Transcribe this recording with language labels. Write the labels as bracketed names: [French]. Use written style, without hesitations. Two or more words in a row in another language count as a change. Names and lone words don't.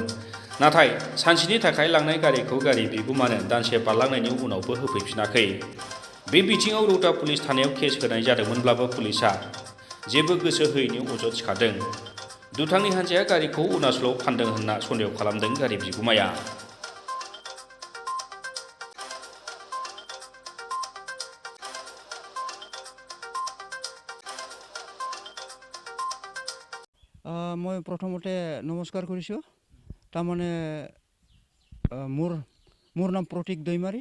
[Bodo] नाथाय सानसेनि थाखाय लांनाय गारिखौ गारि बिगुमानो दानसे बारलांनायनि उनावबो होफैफिनाखै। बे बिथिङाव रौता पुलिस थानायाव केस होनाय जादोंमोनब्लाबो पुलिसआ जेबो गोसो होयैनि अजद सिखारदों। दुथांनि हान्जाया गारिखौ अरुणाचलाव फानदों होनना सन्देह खालामदों गारि बिगुमाया। [Assamese] মই প্ৰথমতে নমস্কাৰ কৰিছোঁ। তাৰমানে মোৰ নাম প্ৰতীক দৈমাৰী।